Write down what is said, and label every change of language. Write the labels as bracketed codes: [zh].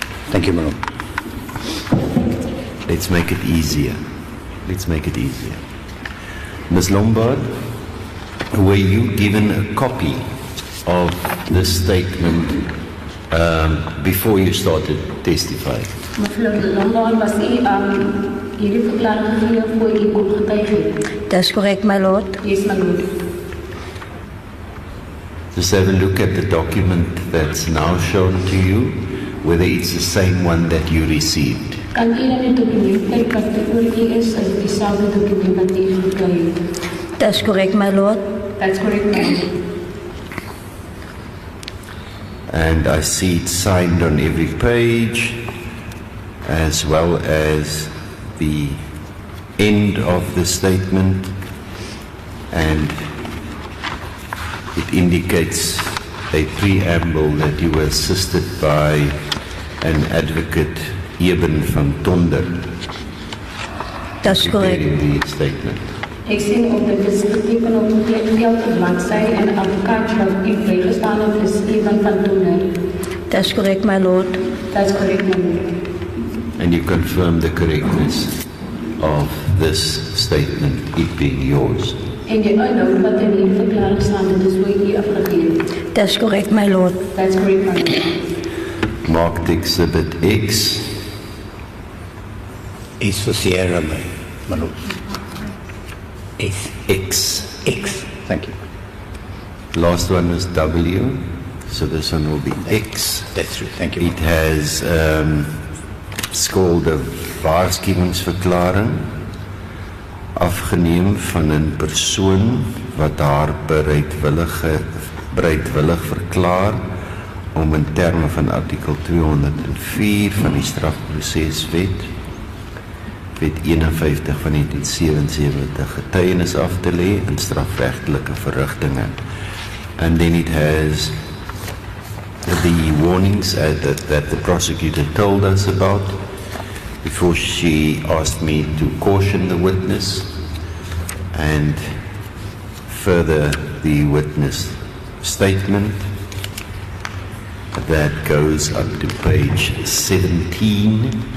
[en] Thank you, Malone. Let's make it easier. Let's make it easier. Ms. Lombard, were you given a copy of this statement before you started testifying? [af] Mevrou Lombard, was u hierdie verklaring gegee voor u kon getuig het? [en] That's correct, my lord. Yes, my lord. Just have a look at the document that's now shown to you, whether it's the same one that you received. [af] Kan u dan die dokument kyk wat voor u is dieselfde dokument wat u gekry het? [en] That's correct, my lord. That's correct, my lord. And I see it signed on every page, as well as the end of the statement, and it indicates a preamble that you were assisted by an advocate, Eben van Tonder, That's correct. preparing the statement. [af] Ek sien op dit is geteken op die elke bladsy en advokaat wat u bygestaan het is Eben van Tonder. [en] That's correct, my lord. That's correct, my lord. And you confirm the correctness of this statement, it being yours. [af] En die inhoud wat in die verklaring staan, dit is hoe u afgegee het. [en] That's correct, my lord. That's correct, my lord. Marked Exhibit X, Is for Sierra, my lord. Is. X. X. Thank you. Last one is W, so this one will be X. That's true. Thank you. It has [af] scold 'n waarskuwingsverklaring afgeneem van 'n persoon wat haar bereidwillig verklaar om in terme van artikel 204 van die strafproseswet, wet 51 van 1977 getuienis af te lê in strafregtelike verrigtinge. [en] And then it has the warnings that the prosecutor told us about before she asked me to caution the witness, and further the witness statement that goes up to page 17.